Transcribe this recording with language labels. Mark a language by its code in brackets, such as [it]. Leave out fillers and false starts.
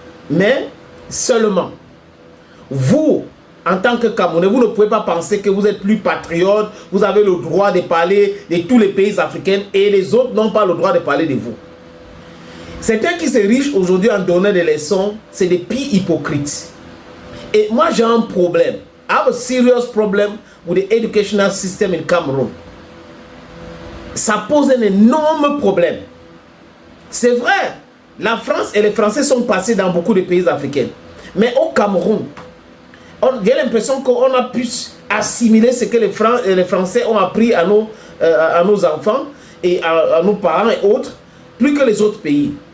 [fr] Mais seulement, vous, en tant que Camerounais, vous ne pouvez pas penser que vous êtes plus patriote, vous avez le droit de parler de tous les pays africains et les autres n'ont pas le droit de parler de vous. Certains qui se riches aujourd'hui en donnant des leçons, c'est des pires hypocrites. Et moi j'ai un problème. [en] I have a serious problem with the educational system in Cameroon. [fr] Ça pose un énorme problème. C'est vrai, la France et les Français sont passés dans beaucoup de pays africains. Mais au Cameroun, j'ai l'impression qu'on a pu assimiler ce que les Français ont appris à nos enfants et à nos parents et autres, plus que les autres pays.